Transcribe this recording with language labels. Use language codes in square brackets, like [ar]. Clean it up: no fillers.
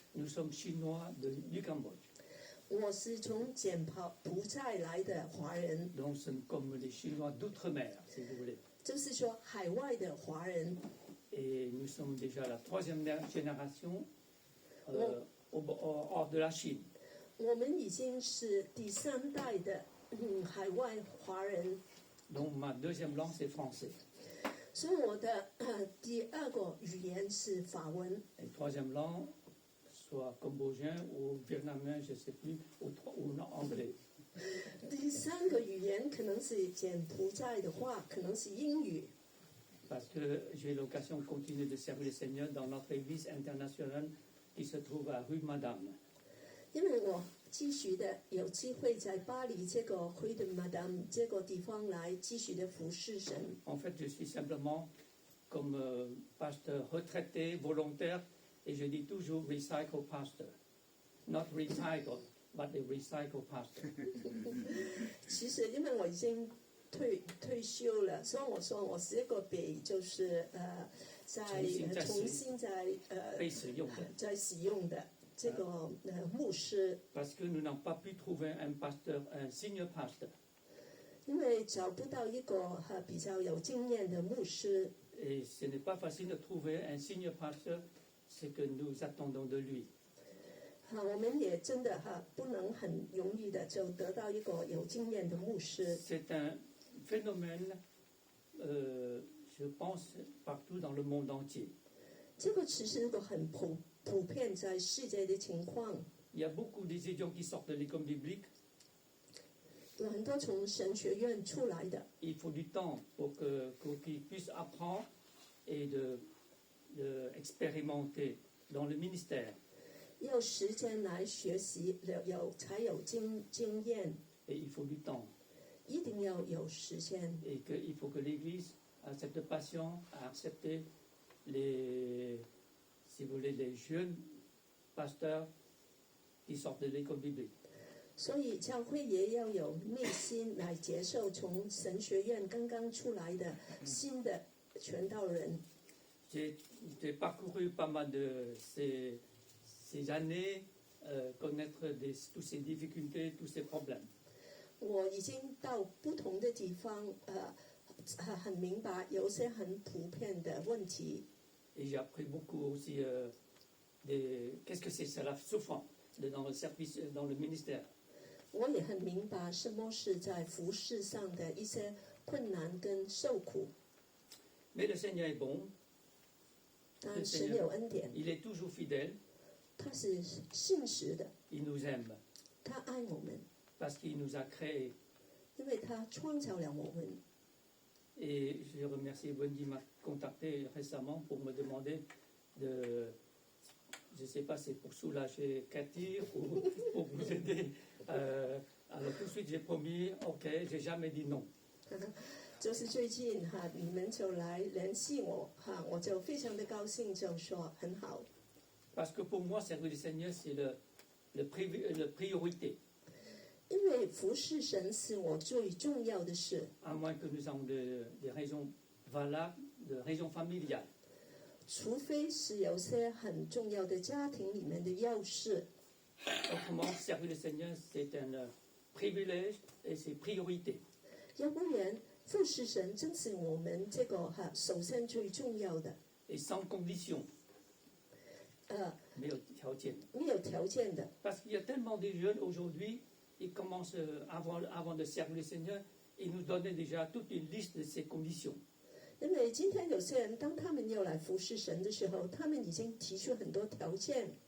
[fr] Nous sommes chinois du Cambodge. [zh] 我是从柬埔寨来的华人， [fr] Donc, c'est comme les Chinois d'outre-mer, si vous voulez. [zh] 就是说海外的华人。 [fr] Et nous sommes déjà la 3e génération hors de la Chine. [zh] 我们已经是第3代的海外华人， [fr] Donc, ma 2e langue, c'est français. [zh] 所以我的第2个语言是法文， [fr] Et 3e langue, soit cambodgien ou vietnamien, je ne sais plus, ou anglais. [zh] 第3个语言可能是柬埔寨的话，可能是英语。 [fr] Parce que j'ai l'occasion de continuer de servir le Seigneur dans notre église internationale qui se trouve à rue Madame. [zh] 因为我继续的有机会在巴黎这个 Rue de Madame 这个地方来继续的服侍神。 [fr] En fait, je suis simplement comme pasteur retraité, volontaire, et je dis toujours [en] recycle pastor. Not recycle, but a recycle pastor. [zh] 其实因为我已经退休了，所以我说我是一个被就是重新被使用的。在使用的这个牧师。 [fr] Parce que nous n'avons pas pu trouver un pasteur, un senior pasteur. [zh] 因为找不到一个比较有经验的牧师。 [fr] Et ce n'est pas facile de trouver un senior pasteur, c'est que nous attendons de lui. [zh] 我们也真的不能很容易的就得到一个有经验的牧师。 [fr] C'est un phénomène, je pense, partout dans le monde entier. [zh] 这个其实是个很普遍在世界的情况。 [fr] Il y a beaucoup d'étudiants qui sortent de l'école biblique. [zh] 有很多从神学院出来的。 [fr] Il faut du temps pour qu'ils puissent apprendre et expérimenter dans le ministère. [zh] 要时间来学习，才有经验。 [fr] Et il faut du temps. [zh] 一定要有时间。 [fr] Et il faut que l'Église a cette passion à accepter les jeunes pasteurs qui sortent de l'école biblique. [zh] 所以教会也要有内心来接受从神学院刚刚出来的新的传道人。 [fr] J'ai parcouru pas mal de ces années, connaître toutes ces difficultés, tous ces problèmes. [zh] 我已经到不同的地方，很明白有些很普遍的问题。 [fr] Et j'ai appris beaucoup aussi qu'est-ce que c'est la souffrance dans le service, dans le ministère. [zh] 我也很明白什么是在服事上的一些困难跟受苦。 [fr] Mais le Seigneur est bon. [zh] 但神有恩典， [fr] Il est toujours fidèle. [zh] 他是信实的， [fr] Il nous aime [zh] 他爱我们， [fr] parce qu'il nous a créés. [zh] 因为他创造了我们。 [fr] Et je remercie Wendy m'a contacté récemment pour me demander de, je ne sais pas si c'est pour soulager Cathy ou pour vous aider. Alors tout de suite j'ai promis, ok, j'ai jamais dit non. [zh] 就是最近你们就来联系我我就非常的高兴，就说很好。 [fr] Parce que pour moi, servir le Seigneur, c'est la priorité. [zh] 因为服侍神是我最重要的事， [fr] À moins que nous ayons des raisons valables, des raisons familiales. [zh] 除非是有些很重要的家庭里面的要事。 [fr] Autrement, servir le Seigneur, c'est un privilège et c'est priorité. [zh] 要不然服侍神真是我们这个首先最重要的。 [fr] Et sans condition. [zh] 没有条件。没有条件的。 [fr] Parce qu'il y a tellement de jeunes aujourd'hui, ils commencent avant de servir le Seigneur, ils nous donnaient déjà toute une liste de ces conditions. [zh] 因为今天有些人，当他们要来服侍神的时候，他们已经提出很多条件。